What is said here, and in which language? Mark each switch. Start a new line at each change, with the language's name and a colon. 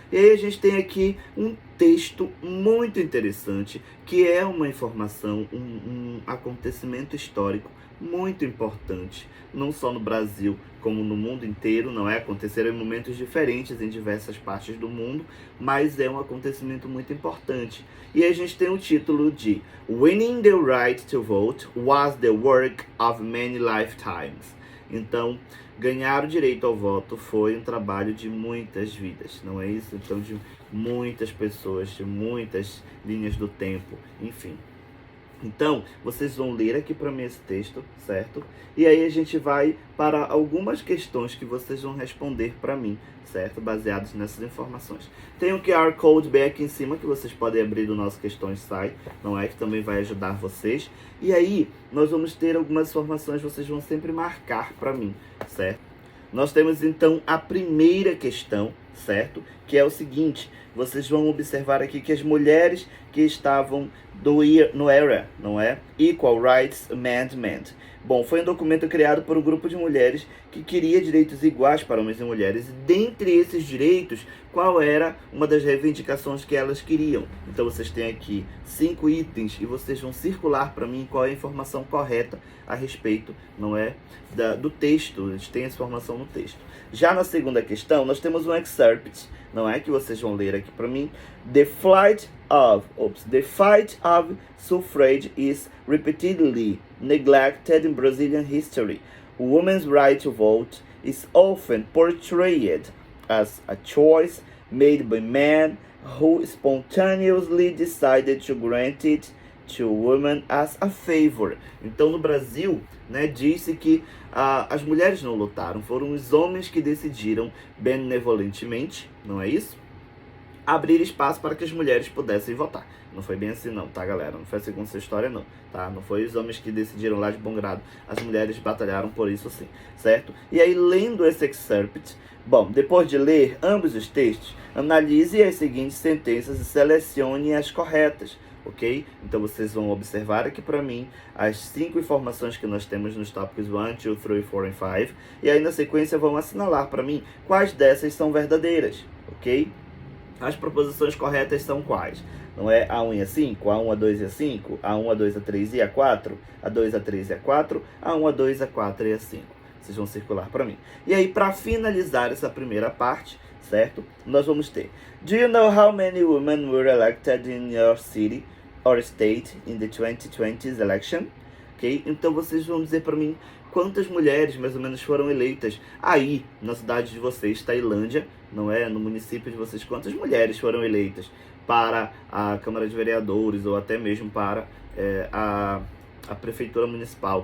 Portuguese: E aí a gente tem aqui um texto muito interessante, que é uma informação, um acontecimento histórico muito importante, não só no Brasil, como no mundo inteiro, não é? Aconteceram em momentos diferentes em diversas partes do mundo, mas é um acontecimento muito importante. E a gente tem o título de
English: Winning the Right to Vote was the work of many lifetimes.
Portuguese: Então, ganhar o direito ao voto foi um trabalho de muitas vidas, não é isso? Então, de muitas pessoas, de muitas linhas do tempo, enfim. Então, vocês vão ler aqui para mim esse texto, certo? E aí a gente vai para algumas questões que vocês vão responder para mim, certo? Baseados nessas informações. Tem o QR Code bem aqui em cima, que vocês podem abrir do nosso Questões Sai, não é? Que também vai ajudar vocês. E aí, nós vamos ter algumas informações, vocês vão sempre marcar para mim, certo? Nós temos então a primeira questão, certo? Que é o seguinte, vocês vão observar aqui que as mulheres que estavam no ERA, não é?
English: Equal Rights Amendment.
Portuguese: Bom, foi um documento criado por um grupo de mulheres que queria direitos iguais para homens e mulheres. E dentre esses direitos, qual era uma das reivindicações que elas queriam? Então vocês têm aqui 5 itens e vocês vão circular para mim qual é a informação correta a respeito, não é, do texto. Eles têm essa informação no texto. Já na segunda questão, nós temos um excerpt, não é, que vocês vão ler aqui para mim.
English: The fight of suffrage is repeatedly neglected in Brazilian history. Women's right to vote is often portrayed as a choice made by men who spontaneously decided to grant it to women as a favor.
Portuguese: Então, no Brasil, né, disse que as mulheres não lutaram, foram os homens que decidiram benevolentemente, não é isso? Abrir espaço para que as mulheres pudessem votar. Não foi bem assim não, tá, galera? Não foi assim com essa história não, tá? Não foi os homens que decidiram lá de bom grado. As mulheres batalharam por isso sim, certo? E aí, lendo esse excerpt, bom, depois de ler ambos os textos, analise as seguintes sentenças e selecione as corretas, ok? Então vocês vão observar aqui para mim as 5 informações que nós temos nos tópicos 1, 2, 3, 4 e 5. E aí na sequência vão assinalar para mim quais dessas são verdadeiras, ok? As proposições corretas são quais? Não é A1 e A5, A1, A2 e A5, A1, A2, A3 e A4, A2, A3 e A4, A1, A2, A4 e A5. Vocês vão circular para mim. E aí, para finalizar essa primeira parte, certo? Nós vamos ter:
English: Do you know how many women were elected in your city or state in the 2020 election? Ok?
Portuguese: Então vocês vão dizer para mim quantas mulheres mais ou menos foram eleitas aí na cidade de vocês, Tailândia, não é? No município de vocês, quantas mulheres foram eleitas para a Câmara de Vereadores ou até mesmo para a Prefeitura Municipal?